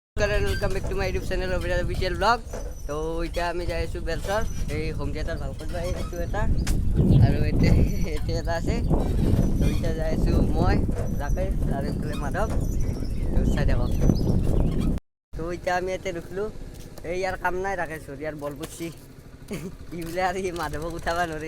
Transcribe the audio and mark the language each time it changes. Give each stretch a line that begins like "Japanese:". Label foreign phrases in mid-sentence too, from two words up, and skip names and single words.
English: Welcome back to my YouTube channel official blog.
Assamese: तो এতিয়া আমি যাই আছোঁ বেলচৰ এই
English: home theatre
Assamese: ভাল কৰিব আহিছোঁ এটা আৰু এতিয়া এটা আছে। তো এতিয়া যাই আছোঁ মই ৰাকেশ আৰু এইফালে মাধৱ চাই থাকক। তো এতিয়া আমি ইয়াতে ৰখিলোঁ। এই ইয়াৰ কাম নাই ৰাকেশৰ, ইয়াৰ বল পৰছি ইবোলে আৰু সি মাধৱক উঠাব নোৱাৰে।